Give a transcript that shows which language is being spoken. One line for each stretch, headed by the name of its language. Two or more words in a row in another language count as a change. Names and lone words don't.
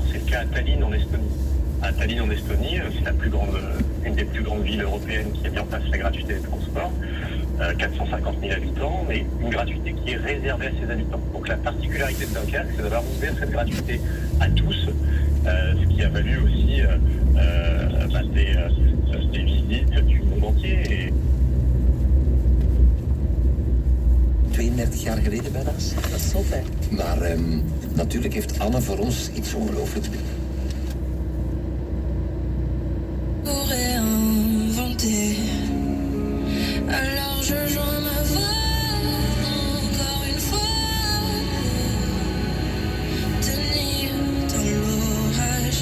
French: C'est le cas à Tallinn en Estonie. À Tallinn en Estonie, c'est une des plus grandes villes européennes qui a mis en place la gratuité des transports, 450 000 habitants, mais une gratuité qui est réservée à ses habitants. Donc la particularité de Dunkerque, c'est d'avoir ouvert cette gratuité à tous, ce qui a valu aussi des visites du monde entier. Et
Dutch: 32 jaar geleden bijna. Dat is zot, hè. Maar natuurlijk heeft Anne voor ons iets ongelooflijks betekend.
French: Pour réinventer. Alors je joins ma voix encore une fois. Tenir dans l'orage.